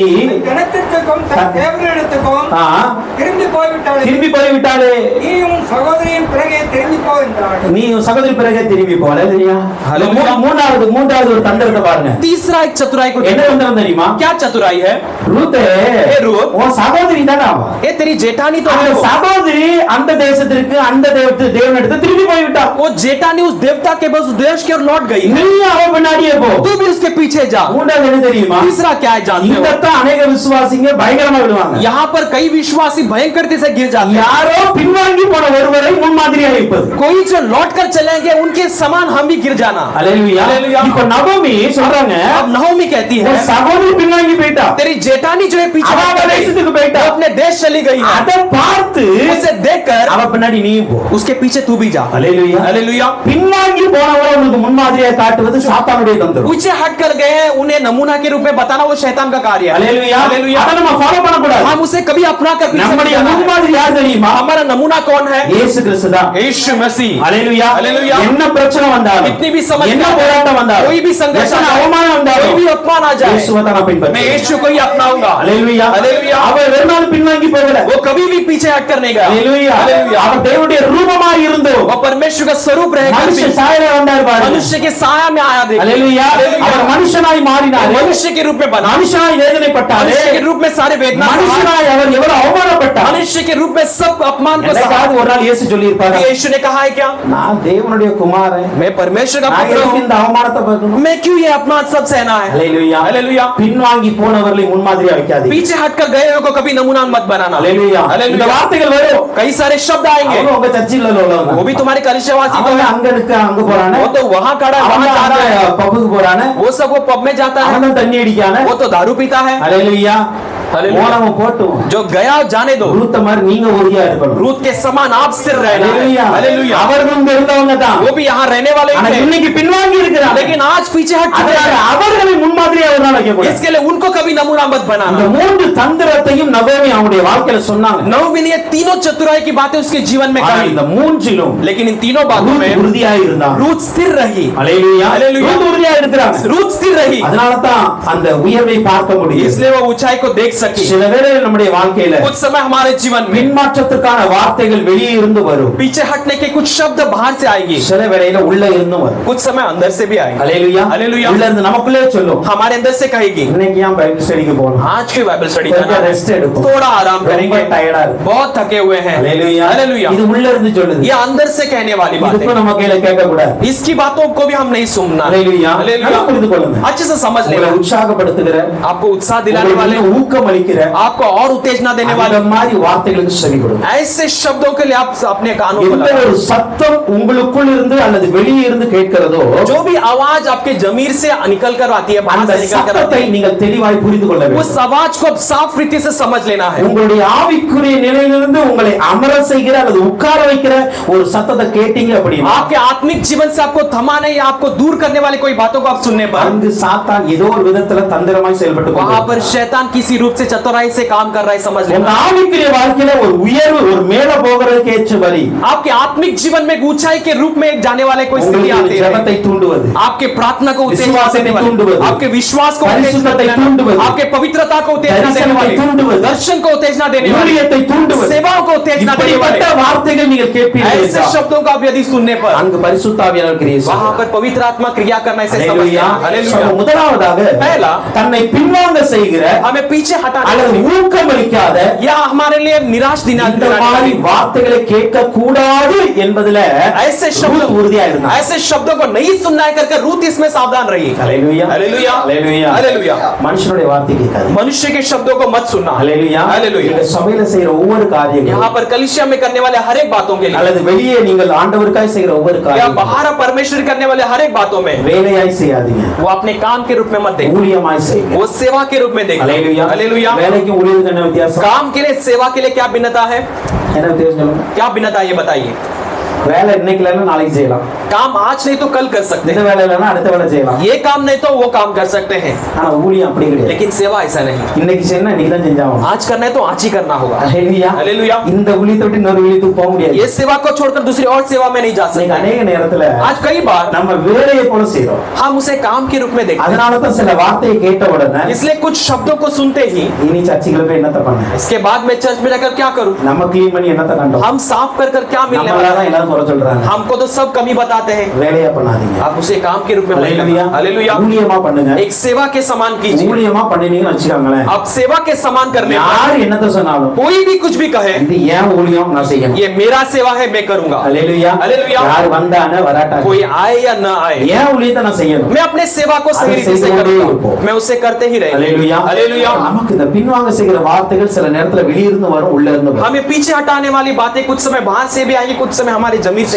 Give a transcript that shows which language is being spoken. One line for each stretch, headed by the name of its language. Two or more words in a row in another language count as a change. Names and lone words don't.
Tamil: கிணத்திற்கும் தன் தேவனிடத்துக்கும் ஆ, திரும்பி போய்விட்டாள். திரும்பி போய்விட்டாளே, நீ உன் சகோதரியின் பிறகே திரும்பி போ என்றாள். நீ உன் சகோதரி பிறகு திரும்பி போல இல்லையா? ஹalleluya. மூன்றாவது ஒரு தந்திரத்தை பாருங்க.
Hindi: तीसरा एक चतुराई को
Tamil: என்ன தந்திரம் தெரியுமா?
Hindi: क्या चतुराई है?
Tamil: ரூத்தே, ரூத், உன் சகோதரி தானே அவ.
Hindi: ये तेरी जेठानी तो है
Tamil: அந்த
Hindi: वो।
Tamil: சகோதரி அந்த தேசத்திற்கு அந்த தேவனிடத்து திரும்பி போய்விட்டா.
Hindi: वो जेठानी उस देवता के बस देश की ओर लौट गई है।
Tamil: நீ அவ பின்னாடியே போ.
Hindi: तू भी उसके पीछे जा।
Tamil: மூன்றாவது என்ன தெரியுமா?
Hindi: तीसरा क्या है जानते हो?
Tamil: இதத்தான் அநேக விசுவாசிங்க பயங்கரமா விடுவாங்க.
Hindi: यहाँ पर कई विश्वासी भयंकरते से गिर जाते हैं।
Tamil: யாரோ பின்வாங்கி போன ஒருவரை முன்மாதிரியாக இருப்பது.
Hindi: कोई जो लौट कर चलेंगे उनके समान हम भी गिर जाना।
Tamil: அல்லேலூயா. அல்லேலூயா. இப்ப நகோமி சொல்றாங்க,
Hindi: अब नहोमी कहती है
Tamil: உன் சகோதரி பின்வாங்கி போயிட்டா.
Hindi: तेरी जेठानी जो है पीछे
Tamil: அவ
Hindi: हट
Tamil: அவ
Hindi: गई,
Tamil: தேசத்துக்கு போயிட்டா.
Hindi: वो अपने देश चली गई है।
Tamil: அதை பார்த்து
Hindi: उसे देखकर
Tamil: அவ பின்னாடி நீயும் போ.
Hindi: उसके पीछे तू भी जा।
Tamil: அல்லேலூயா.
Hindi: हालेलुया।
Tamil: பின்வாங்கி போனவரை உங்களுக்கு முன்மாதிரியாக காட்டுவது சாத்தானுடைய தந்திரம்.
Hindi: पीछे हट कर गए हैं उन्हें नमूना के रूप में बताना वो शैतान का कार्य है।
Tamil: அல்லேலூயா.
Hindi: हालेलुया।
Tamil: அதை நம்ம ஃபாலோ பண்ண கூடாது.
Hindi: हम उसे कभी अपना कर पीछे नहीं
Tamil: நம்முடைய
Hindi: जाना है।
Tamil: முன்மாதிரி யார் தெரியுமா?
Hindi: हमारा नमूना कौन है?
Tamil: இயேசு கிறிஸ்து தான்.
Hindi: यीशु मसीह।
Tamil: அல்லேலூயா. அல்லேலூயா। என்ன பிரச்சனை வந்தாலும்,
Hindi: कितनी भी समस्या
Tamil: என்ன
Hindi: आए,
Tamil: போராட்டம் வந்தாலும்,
Hindi: कोई भी संघर्ष
Tamil: எத்தனை
Hindi: आए,
Tamil: அவமானம்
Hindi: कोई
Tamil: வந்தாலும்
Hindi: भी अपमान आ जाए,
Tamil: இயேசுவை தான் நான்
Hindi: मैं
Tamil: பின்பற்றுவேன்.
Hindi: यीशु को ही अपनाऊंगा।
Tamil: அல்லேலூயா. அல்லேலூயா. அவர் ஒரு நாள் பின்வாங்கி போகல.
Hindi: वो कभी भी पीछे हट कर नहीं गया।
Tamil: அல்லேலூயா. அல்லேலூயா। அவர் தேவனுடைய ரூபமாய் இருந்தோம்.
Hindi: वो परमेश्वर का स्वरूप रहकर
Tamil: மனுஷ
Hindi: भी
Tamil: சாயல வந்தார் பாருங்க.
Hindi: मनुष्य के साया में आया। देखिए।
Tamil: அல்லேலூயா. அல்லேலூயா। அவர் மனுஷனாய் மாறினார்.
Hindi: मनुष्य के रूप में बना,
Tamil: மனுஷனாய் வேதனைப்பட்டார்.
Hindi: मनुष्य के रूप में सारे वेदना सहा,
Tamil: மனுஷனாய் அவர் எவ்வளவு அவமானப்பட்டார்.
Hindi: मनुष्य के रूप में सब अपमान को सहा।
Tamil: என்னைக்காவது ஒரு நாள் இயேசு சொல்லி இருப்பார்,
Hindi: यीशु ने कहा है क्या?
Tamil: நான் தேவனுடைய குமாரன்,
Hindi: मैं परमेश्वर का
Tamil: நான்
Hindi: पुत्र
Tamil: எதுக்கு
Hindi: हूँ,
Tamil: இந்த அவமானத்தை பார்க்கணும்?
Hindi: मैं क्यों ये अपमान सब सहना है?
Tamil: அல்லேலூயா.
Hindi: हालेलुया।
Tamil: பின்வாங்கி போனவர்களை முன்மாதிரியா வைக்காதீங்க.
Hindi: पीछे हटकर गए को कभी नमूना मत बनाना।
Tamil: அல்லேலூயா. இந்த
Hindi: हालेलुया।
Tamil: வார்த்தைகள் வரும்.
Hindi: कई सारे शब्द आएंगे,
Tamil: அவங்க உங்க சர்ச்சில் உள்ளவங்க.
Hindi: वो भी तुम्हारे कलिसियावासी तो
Tamil: அவங்க
Hindi: है,
Tamil: அங்க இருக்க அங்க போறானே,
Hindi: वो तो वहां खड़ा है,
Tamil: அவங்க
Hindi: वहां जा रहा है,
Tamil: பப்புக்கு போறானே,
Hindi: वो सब वो पब में जाता है,
Tamil: அவன் தண்ணி அடிக்கானே.
Hindi: वो तो दारू पीता है।
Tamil: அல்லேலூயா.
Hindi: हालेलुया।
Tamil: போனவன் போட்டும்.
Hindi: जो गया जाने दो,
Tamil: ரூத்த மாதிரி நீங்க உறுதியா இருக்கணும்.
Hindi: रूत के समान आप स्थिर रहना है।
Tamil: அல்லேலூயா.
Hindi: हालेलुया।
Tamil: அவர்கள் இங்க இருந்தவங்க தான்.
Hindi: वो भी यहाँ रहने वाले ही
Tamil: ஆனா
Hindi: थे,
Tamil: இன்னைக்கு பின்வாங்கி இருக்கிறாங்க.
Hindi: लेकिन आज पीछे हट चुके
Tamil: அதனால
Hindi: हैं।
Tamil: அவர்களை முன்மாதிரியா ஒரு நாள் வைக்க கூடாது.
Hindi: इसके लिए उनको कभी नमूना मत
Tamil: இந்த
Hindi: बनाना।
Tamil: மூன்று தந்திரத்தையும் நகோமி அவங்களுடைய வாழ்க்கையில சொன்னாங்க.
Hindi: नहोमी ने ये तीनों चतुराई की बातें उसके जीवन में
Tamil: ஆனா
Hindi: कही,
Tamil: இந்த மூன்றிலும்
Hindi: लेकिन इन तीनों बातों
Tamil: ரூத்
Hindi: में
Tamil: உறுதியா இருந்தாங்க.
Hindi: रूत स्थिर रही।
Tamil: அல்லேலூயா. அல்லேலூயா. ரூத் உறுதியா இருக்கிறாங்க.
Hindi: रूत स्थिर रही,
Tamil: அதனால தான் அந்த உயர்வை பார்க்க முடியும்.
Hindi: इसलिए वो ऊंचाई को देख सकी।
Tamil: சில வேளையில் நம்முடைய வாழ்க்கையில
Hindi: कुछ समय हमारे जीवन में
Tamil: பின்மாற்றத்துக்கான வார்த்தைகள் வெளியே இருந்து வரும்.
Hindi: पीछे हटने के कुछ शब्द बाहर से आएंगे,
Tamil: சில வேளையில உள்ள இருந்து வரும்.
Hindi: कुछ समय अंदर से भी आएंगे।
Tamil: அல்லேலூயா. அல்லேலூயா. உள்ள இருந்து நமக்குள்ளே சொல்லும்,
Hindi: हमारे अंदर से कहेगी,
Tamil: இன்னைக்கு ஏன்
English: Bible study
Tamil: போகணும்?
Hindi: आज की
English: Bible study
Tamil: கொஞ்சம்
Hindi: करना है,
Tamil: ரெஸ்ட் எடுப்போம்.
Hindi: थोड़ा आराम
Tamil: ரொம்ப
Hindi: करेंगे,
Tamil: டயர்டா இருக்கு.
Hindi: बहुत थके हुए हैं।
Tamil: அல்லேலூயா.
Hindi: हालेलुया।
Tamil: இது உள்ள இருந்து சொல்லுது.
Hindi: ये अंदर से कहने वाली बात
Tamil: இதுக்கு
Hindi: है,
Tamil: நம்ம கையில கேட்க கூடாது.
Hindi: इसकी बातों को भी हम नहीं सुनना।
Tamil: அல்லேலூயா.
Hindi: हालेलुया।
Tamil: நல்லா புரிந்து கொள்ளுங்க.
Hindi: अच्छे से समझ
Tamil: உங்களை
Hindi: लेना,
Tamil: உற்சாகப்படுத்துகிற,
Hindi: आपको उत्साह दिलाने वाले,
Tamil: உங்களுக்கு ஊக்கம் அளிக்கிற
Hindi: आपको और उत्तेजना देने
Tamil: அந்த
Hindi: वाले
Tamil: மாதிரி வார்த்தைகளுக்கு செவி கொடுங்க.
Hindi: ऐसे शब्दों के लिए आप अपने कानों को
Tamil: எந்த
Hindi: लगाओ।
Tamil: ஒரு சத்தம் உங்களுக்குள் இருந்து அல்லது வெளியே இருந்து கேட்கிறதோ
Hindi: जो भी आवाज आपके जमीर से निकल कर आती है, बाहर
Tamil: அந்த
Hindi: से निकल कर
Tamil: சத்தத்தை
Hindi: आती है,
Tamil: நீங்கள் தெளிவாய் புரிந்து கொள்ள
Hindi: उस
Tamil: வேண்டும்.
Hindi: आवाज को आप साफ रीति से समझ लेना है।
Tamil: உங்களுடைய ஆவிக்குரிய நிலையிலிருந்து உங்களை அமர செய்கிற அல்லது உட்கார வைக்கிற ஒரு சத்தத்தை கேட்டீங்க அப்படின்னா
Hindi: आपके आत्मिक जीवन से आपको थमाने या आपको दूर करने वाली कोई बातों को आप सुनने पर,
Tamil: அங்கு சாத்தான் ஏதோ ஒரு விதத்துல தந்திரமாய் செயல்பட்டு
Hindi: वहां पर
Tamil: கொண்டிருக்கிறான்.
Hindi: शैतान किसी रूप से चतुराई से काम कर रहा है, समझ
Tamil: உங்க
Hindi: लेना।
Tamil: ஆவிக்குரிய வாழ்க்கையில ஒரு உயர்வு, ஒரு மேல போகிறதுக்கு ஏற்ற வழி
Hindi: आपके आत्मिक जीवन में एक ऊंचाई के रूप में जाने वाले कोई स्थिति
Tamil: உங்களுக்கு
Hindi: आती है,
Tamil: ஜெபத்தை தூண்டுவது,
Hindi: आपके प्रार्थना को उत्तेजना
Tamil: विश्वासத்தை
Hindi: देने वाली,
Tamil: தூண்டுவது,
Hindi: आपके विश्वास को उत्तेजना
Tamil: परिशुद्धத்தை
Hindi: देने वाली,
Tamil: தூண்டுவது,
Hindi: आपके पवित्रता को उत्तेजना देने
Tamil: தரிசனத்தை
Hindi: वाली,
Tamil: தூண்டுவது,
Hindi: दर्शन को उत्तेजना देने वाली,
Tamil: ஊழியத்தை தூண்டுவது,
Hindi: सेवाओं को उत्तेजना देने वाले
Tamil: இப்படிப்பட்ட வார்த்தைகள் நீங்கள் கேட்பீர்கள்
Hindi: ऐसे
Tamil: என்றால்
Hindi: शब्दों को आप यदि सुनने पर,
Tamil: அங்கு பரிசுத்த ஆவியானவர் கிரியை
Hindi: वहां
Tamil: செய்கிறார்.
Hindi: पर पवित्र आत्मा क्रिया करना इसे समझ
Tamil: அல்லேலூயா.
Hindi: लेना। हालेलुया।
Tamil: முதலாவதாக
Hindi: पहला,
Tamil: தன்னை பின்வாங்க செய்கிற
Hindi: हमें पीछे हटाने
Tamil: அல்லது ஊக்கமளிக்காத
Hindi: या हमारे लिए निराश
Tamil: இந்த
Hindi: दिलाने
Tamil: மாதிரி
Hindi: वाली
Tamil: வார்த்தைகளை கேட்க கூடாது என்பதுல
Hindi: ऐसे
Tamil: ரூத்
Hindi: शब्द,
Tamil: உறுதியா இருந்தார்.
Hindi: ऐसे शब्दों को नहीं सुनना है करके रूत इसमें सावधान रही।
Tamil: அல்லேலூயா.
Hindi: हालेलुया।
Tamil: அல்லேலூயா.
Hindi: हालेलुया।
Tamil: மனுஷனுடைய வார்த்தை கேட்காது.
Hindi: मनुष्य के शब्दों को मत सुनना।
Tamil: அல்லேலூயா.
Hindi: हालेलुया।
Tamil: இந்த சபையில செய்யற ஒவ்வொரு காரியங்களும்
Hindi: यहाँ पर कलीसिया में करने वाले हर एक बातों के लिए
Tamil: அல்லது வெளியே நீங்கள் ஆண்டவருக்காய் செய்கிற ஒவ்வொரு
Hindi: या
Tamil: காரியங்களும்
Hindi: बाहर परमेश्वर करने वाले हर एक बातों में
Tamil: வேலையாய் செய்யாதீங்க,
Hindi: वो अपने काम के रूप में मत देखो,
Tamil: ஊழியமாய் செய்யுங்க.
Hindi: वो सेवा के रूप में देखो।
Tamil: அல்லேலூயா.
Hindi: हालेलुया।
Tamil: வேலைக்கும் ஊழியத்துக்கும் என்ன வித்தியாசம்?
Hindi: काम के लिए सेवा के लिए क्या भिन्नता है?
Tamil: என்ன வித்தியாசம் சொல்லுங்க.
Hindi: क्या भिन्नता है ये बताइए।
Tamil: வேலை இன்னைக்கு இல்லைன்னா நாளைக்கு செய்யலாம்,
Hindi: काम आज नहीं तो कल कर सकते
Tamil: இந்த
Hindi: हैं,
Tamil: வேலை இல்லைன்னா அடுத்த வேலை செய்யலாம்.
Hindi: ये काम नहीं तो वो काम कर सकते हैं,
Tamil: ஆனா ஊழியம் அப்படி கிடையாது.
Hindi: लेकिन सेवा ऐसा नहीं,
Tamil: இன்னைக்கு செய்யணும், இன்னைக்கு தான் செஞ்சாகணும்.
Hindi: आज करना है तो आज ही करना होगा।
Tamil: ஹல்லேலூயா.
Hindi: हालेलुया।
Tamil: இந்த ஊழியத்தை விட்டு இன்னொரு ஊழியத்துக்கு போக முடியாது.
Hindi: ये सेवा को छोड़कर दूसरी और सेवा में नहीं जा
Tamil: இன்னைக்கு
Hindi: सकते।
Tamil: அநேக நேரத்துல
Hindi: आज कई बार
Tamil: நம்ம வேலையை போல செய்றோம்.
Hindi: हम उसे काम के रूप में देखते हैं,
Tamil: அதனால தான் சில வார்த்தையை கேட்ட உடனே
Hindi: इसलिए कुछ शब्दों को सुनते ही
Tamil: இனி சர்ச்சுக்குள்ள போய் என்னத்த பண்ண,
Hindi: इसके बाद में चर्च में जाकर क्या करूं,
Tamil: நம்ம க்ளீன் பண்ணி என்னத்த கண்டோம்,
Hindi: हम साफ कर कर क्या मिलने वाला
Tamil: நம்மளால
Hindi: है,
Tamil: எல்லாரும் குறை சொல்றாங்க.
Hindi: हमको तो सब कमी बताते हैं।
Tamil: வேலையா பண்ணாதீங்க.
Hindi: आप उसे काम के रूप में मत
Tamil: ஹல்லேலூயா.
Hindi: करना। हालेलुया।
Tamil: ஊழியமா பண்ணுங்க.
Hindi: एक सेवा के समान कीजिए।
Tamil: ஊழியமா பண்ணினீங்கன்னு வச்சுக்கோங்களேன்,
Hindi: आप सेवा के समान करने पर
Tamil: யார் என்னத்த சொன்னாலும்
Hindi: कोई भी कुछ भी कहे,
Tamil: இது ஏன் ஊழியம் நான் செய்யணும்.
Hindi: ये मेरा सेवा है, मैं करूंगा।
Tamil: ஹல்லேலூயா. ஹல்லேலூயா. யார் வந்தானே வராட்டாங்க,
Hindi: कोई आए या ना आए,
Tamil: ஏன் ஊழியத்தை நான் செய்யணும்.
Hindi: मैं अपने सेवा को सही रीति से करूंगा, मैं उसे करते ही रहेंगे।
Tamil: ஹல்லேலூயா.
Hindi: हालेलुया।
Tamil: நமக்கு இந்த பின்வாங்க செய்கிற வார்த்தைகள் சில நேரத்துல வெளியிருந்து வரும், உள்ள இருந்து வரும்.
Hindi: हमें पीछे हटाने वाली बातें कुछ समय बाहर से भी आएंगी, कुछ समय हमारी जमीन से